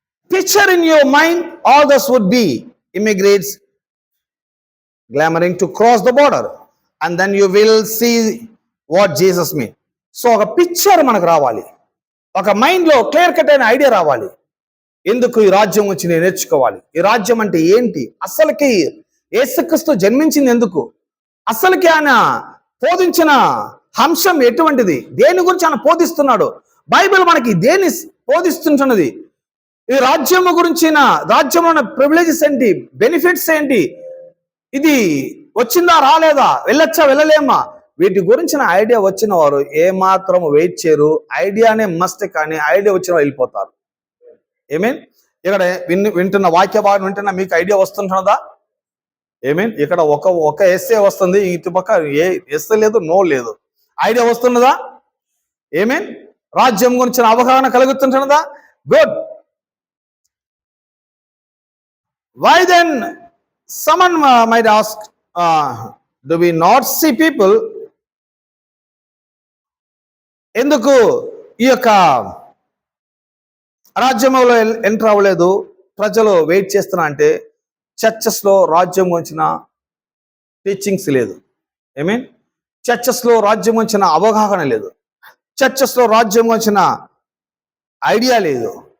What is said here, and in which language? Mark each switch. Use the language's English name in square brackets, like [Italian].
[English] Picture in your mind all those would be immigrants clamoring to cross the border and then you will see what Jesus mean. [Telugu] So ఒక picture మనకు రావాలి, ఒక mind లో clear cut అయిన idea రావాలి. ఎందుకు ఈ రాజ్యం వచ్చి నేను నేర్చుకోవాలి, ఈ రాజ్యం అంటే ఏంటి, అసలుకి యేసుక్రీస్తు జన్మించింది ఎందుకు, అసలుకి ఆయన బోధించిన అంశం ఎటువంటిది, దేని గురించి ఆయన బోధిస్తున్నాడు, బైబిల్ మనకి దేన్ని బోధిస్తుంటున్నది, ఈ రాజ్యము గురించిన రాజ్యంలో ఉన్న ప్రివిలేజెస్ ఏంటి, బెనిఫిట్స్ ఏంటి, ఇది వచ్చిందా రాలేదా, వెళ్ళొచ్చా వెళ్ళలేమా, వీటి గురించిన ఐడియా వచ్చిన వారు ఏమాత్రం వెయిట్ చేయరు. ఐడియానే మస్ట్, కానీ ఐడియా వచ్చిన వారు వెళ్ళిపోతారు. ఏమేన్ ఇక్కడ వింటున్న వాక్య భాగం వింటున్న మీకు ఐడియా వస్తుంటున్నదా? ఏమేన్ ఇక్కడ ఒక ఎస్ఏ వస్తుంది, ఇటుపక్క ఏ ఎస్ఏ లేదు, నో లేదు. ఐడియా వస్తున్నదా? ఏమేన్ రాజ్యం గురించిన అవగాహన కలుగుతుంటున్నదా? [English] Good. Why then someone might ask, do we not see people? [Telugu] ఎందుకు ఈ యొక్క రాజ్యంలో ఎంటర్ అవ్వలేదు, ప్రజలు వెయిట్ చేస్తున్నా అంటే చర్చెస్ లో రాజ్యం గురించిన టీచింగ్స్ లేదు. మీన్ చర్చెస్ లో రాజ్యం గురించిన అవగాహన లేదు, చర్చెస్ లో రాజ్యం గురించిన ఐడియా లేదు.